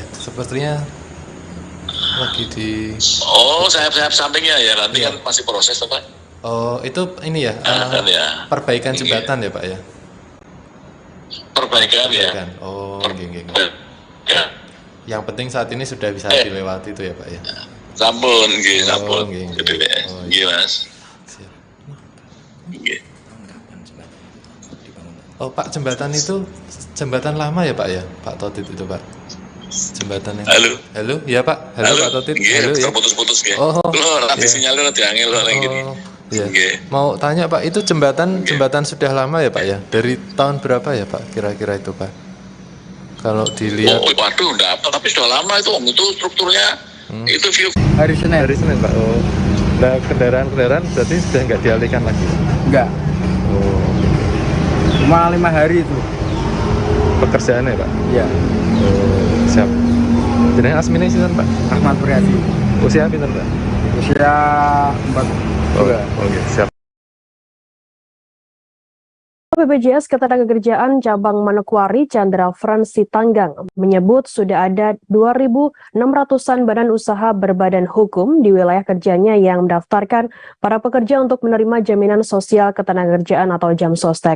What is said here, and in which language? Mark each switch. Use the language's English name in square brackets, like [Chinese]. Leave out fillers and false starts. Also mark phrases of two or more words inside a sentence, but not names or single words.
[Indonesian] Sepertinya lagi di... Oh, sayap-sayap sampingnya ya, nanti kan masih proses Pak. Oh, itu ini ya, perbaikan jembatan ya Pak ya? Perbaikan ya. Oh, ya. Yang penting saat ini sudah bisa dilewati itu ya Pak ya? [Javanese] Sampun, sampun. Mas. [Indonesian] Oh Pak, jembatan itu jembatan lama ya Pak ya, Pak Totit itu Pak? Jembatan yang... Halo, ya Pak. Halo Pak Totit. Halo ya. Terputus-putus ya. Oh. Nanti sinyalnya nanti angel gini. Ya. Mau tanya Pak, itu jembatan sudah lama ya Pak ya? Dari tahun berapa ya Pak kira-kira itu Pak? Kalau dilihat. Oh, waduh, enggak apa, tapi sudah lama itu strukturnya. Itu view. Hari Senin Pak. Oh. Nah, kendaraan berarti sudah nggak dialihkan lagi? Enggak. Oh. Cuma 5 hari itu. Pekerjaannya Pak? Iya. Oh, siap. [Javanese] Jenenge asmine sinten Pak? [Indonesian] Ahmad Priyadi. [Javanese] Usia pinten Pak? [Indonesian] Usia 4. Oke, siap. BPJS Ketenagakerjaan Cabang Manokwari Chandra Fransi Tanggang menyebut sudah ada 2.600-an badan usaha berbadan hukum di wilayah kerjanya yang mendaftarkan para pekerja untuk menerima jaminan sosial ketenagakerjaan atau JAMSOSTEK.